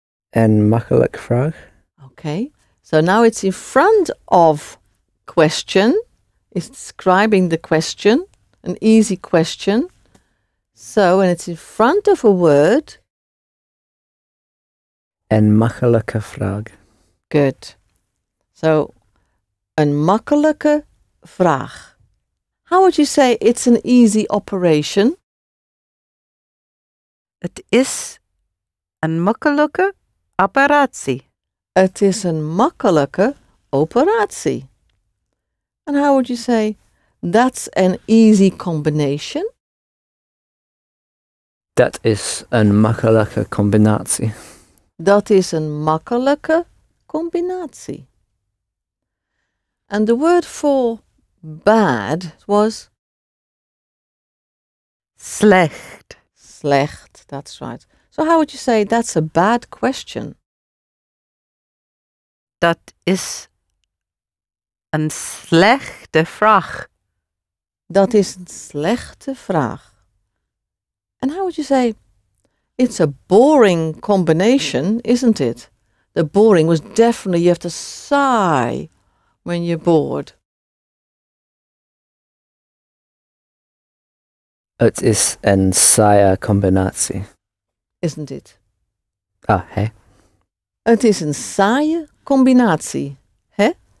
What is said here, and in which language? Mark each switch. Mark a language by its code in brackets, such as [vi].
[nl] Een makkelijk vraag. [en] Okay, so now it's in front of question. It's describing the question, an easy question. So, when it's in front of a word... [nl] Een makkelijke vraag. [en] Good. [nl] So, een makkelijke vraag. [en] How would you say it's an easy operation? [nl] Het is een makkelijke operatie. Het is een makkelijke operatie. [en] And how would you say that's an easy combination? [nl] Dat is een makkelijke combinatie. Dat is een makkelijke combinatie. [en] And the word for bad was [nl] Slecht. [en] slecht. That's right. So how would you say that's a bad question? [nl] Dat is een slechte vraag. Dat is een slechte vraag. [en] And how would you say it's a boring combination, isn't it? The boring was definitely you have to sigh when you're bored. [nl] Het is een saaie combinatie. [en] Isn't it? [nl] Ah, hè? Het is een saaie combinatie, hè?